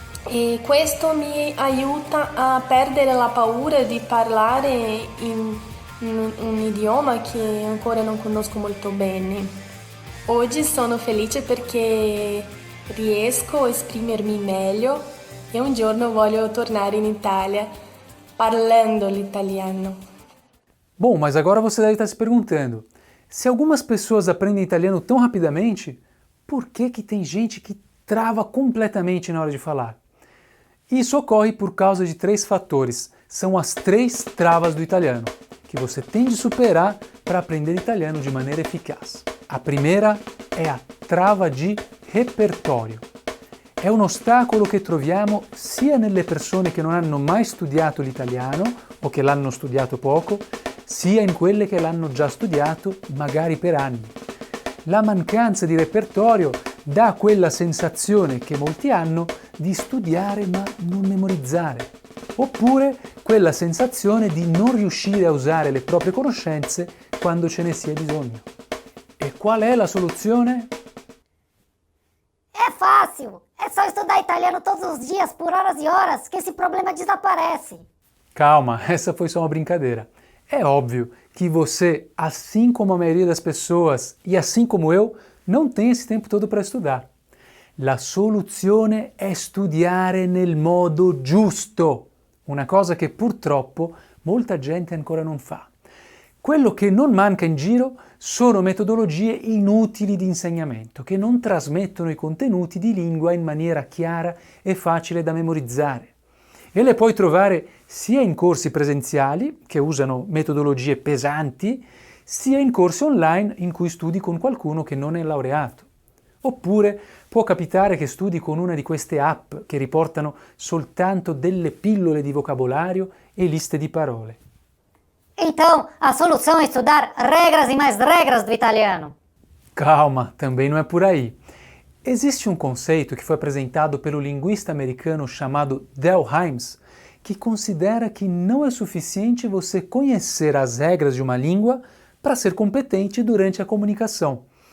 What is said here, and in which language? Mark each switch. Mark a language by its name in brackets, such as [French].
[Italian] E questo mi aiuta a perdere la paura di parlare in un idioma che ancora non conosco molto bene. Oggi sono felice perché riesco a esprimermi meglio e un giorno voglio tornare in Itália parlando l'italiano. [Portuguese] Bom, mas agora você deve estar se perguntando, se algumas pessoas aprendem italiano tão rapidamente, por que tem gente que trava completamente na hora de falar? Isso ocorre por causa de 3 fatores, são as 3 travas do italiano, que você tem de superar para aprender italiano de maneira eficaz. A primeira [Italian] è a trava di repertorio. È un ostacolo che troviamo sia nelle persone che non hanno mai studiato l'italiano o che l'hanno studiato poco, sia in quelle che l'hanno già studiato magari per anni. La mancanza di repertorio dà quella sensazione che molti hanno di studiare ma non memorizzare, oppure quella sensazione di non riuscire a usare le proprie conoscenze quando ce ne sia bisogno. E qual è la soluzione? [Portuguese] É fácil! É só estudar italiano todos os dias por horas e horas que esse problema desaparece. Calma, essa foi só uma brincadeira. É óbvio que você, assim como a maioria das pessoas e assim como eu, não tem esse tempo todo para estudar. [Italian] La soluzione è studiare nel modo giusto, una cosa che purtroppo molta gente ancora non fa. Quello che non manca in giro sono metodologie inutili di insegnamento, che non trasmettono i contenuti di lingua in maniera chiara e facile da memorizzare. E le puoi trovare sia in corsi presenziali, che usano metodologie pesanti, sia in corsi online in cui studi con qualcuno che non è laureato. Oppure può capitare che studi con una di queste app che riportano soltanto delle pillole di vocabolario e liste di parole. [Portuguese] Então, a solução é estudar regras e mais regras do italiano. Calma, também não é por aí. Existe um conceito que foi apresentado pelo linguista americano chamado Del Hymes, que considera que não é suficiente você conhecer as regras de uma língua para ser competente durante a comunicação.